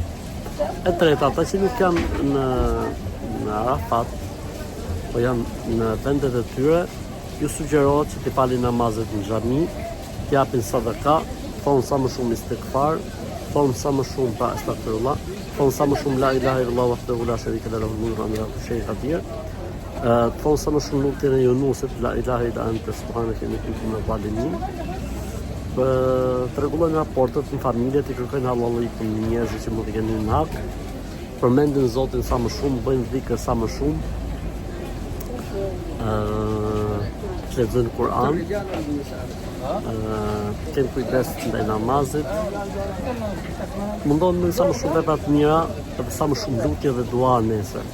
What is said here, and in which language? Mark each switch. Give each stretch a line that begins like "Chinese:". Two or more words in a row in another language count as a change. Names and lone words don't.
Albanian: E treta, ata që nuk janë në Arafat, po janë në vendet e tyre, ju sugjerohet që t'i falin namazet në xhami, t'japin sadaka, thonë sa më shumë istighfar, thonë sa më shumë pra astaghfirullah, thonë sa më shumë
Arabic: لا إله إلا الله وحده لا شريك له الملك وله شيء قدير.
Albanian: Thonë sa më shumë lutjen e Yunusit
Arabic: لا إله إلا أنت سبحانك إني كنت من الظالمين.
Albanian: Të rregullojnë raportet në familje, të kërkojnë hallallikun në njerëzit që mund të kenë në hak, përmendin Zotin sa më shumë, bëjnë dhikr sa më shumë, lexojnë Kur'an, kenë kujdes ndaj namazit, mundohen me sa më shumë vepra të mira, edhe sa më shumë lutje dhe dua nesër.